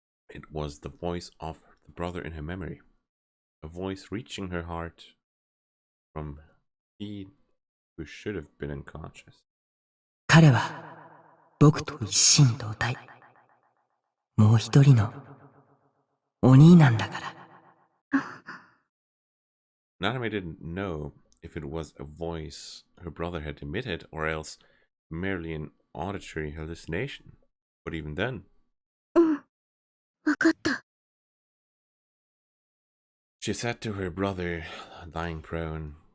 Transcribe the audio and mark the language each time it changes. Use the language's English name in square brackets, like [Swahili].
[English] It was the voice of the brother in her memory. A voice reaching her heart from he who should have been unconscious. [Japanese] 彼は僕と一心同体。もう一人のお兄なんだから。 [English] Nanami didn't know if it was a voice her brother had emitted or else merely an auditory hallucination. But even then, [Japanese] うん、わかった。 [English] she said to her brother, lying prone.